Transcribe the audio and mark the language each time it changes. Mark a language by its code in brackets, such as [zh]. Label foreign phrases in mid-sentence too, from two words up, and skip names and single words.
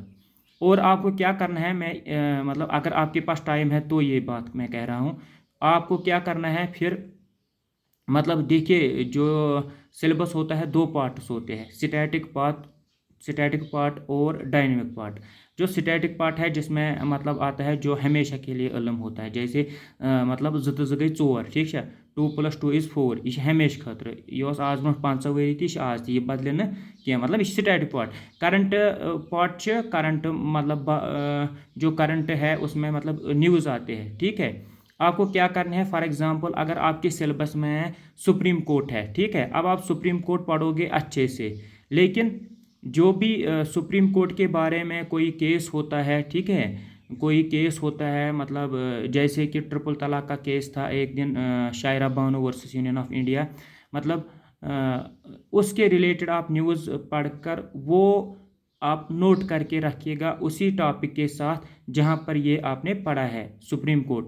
[hi] और आपको क्या करना है, मैं मतलब अगर आपके पास टाइम है तो ये बात मैं कह रहा हूँ, आपको क्या करना है फिर, मतलब देखिए जो सिलेबस होता है 2 पार्ट्स होते हैं, [en] static part [hi] और [en] dynamic part. [hi] जो [en] static part [hi] है जिसमें मतलब आता है जो हमेशा के लिए इल्म होता है, जैसे मतलब ज़ गई 4, ठीक है, 2 + 2 = 4, यह हमेशा खतर, यह [ks] اَز برونٛہہ 500 وری تہِ [hi] आज ये बदले न क्या, मतलब यह [en] static part. current part [hi] करंट मतलब जो करंट है उसमें मतलब न्यूज़ आते हैं, ठीक है। आपको क्या करना है, [en] for example [hi] अगर आपके सिलेबस में सुप्रीम कोर्ट है, ठीक है, अब आप सुप्रीम कोर्ट पढ़ोगे अच्छे से, लेकिन जो भी सुप्रीम कोर्ट के बारे में कोई केस होता है, ठीक है, कोई केस होता है मतलब जैसे कि ट्रिपल तलाक का केस था एक दिन, शायरा बानो वर्सेस यूनियन ऑफ इंडिया, मतलब उसके रिलेटेड आप न्यूज़ पढ़कर वो आप नोट करके रखिएगा उसी टॉपिक के साथ जहाँ पर ये आपने पढ़ा है सुप्रीम कोर्ट।